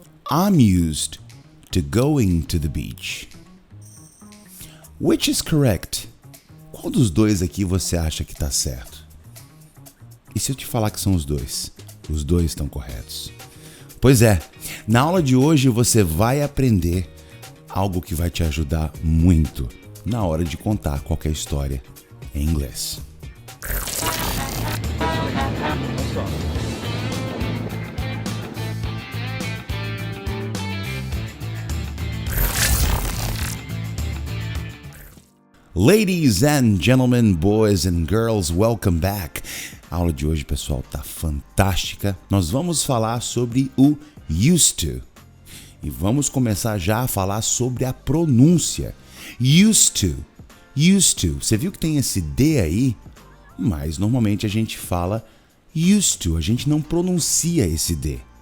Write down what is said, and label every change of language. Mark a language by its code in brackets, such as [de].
[en] I'm used to going to the beach. Which is correct? [pt] Qual dos dois aqui você acha que está certo? E se eu te falar que são os dois? Os dois estão corretos. Pois é, na aula de hoje você vai aprender algo que vai te ajudar muito na hora de contar qualquer história em inglês. [en] Ladies and gentlemen, boys and girls, welcome back. [pt] A aula de hoje, pessoal, tá fantástica. Nós vamos falar sobre o used to. E vamos começar já a falar sobre a pronúncia. Used to. Used to. Você viu que tem esse D aí? Mas normalmente a gente fala used to. A gente não pronuncia esse D.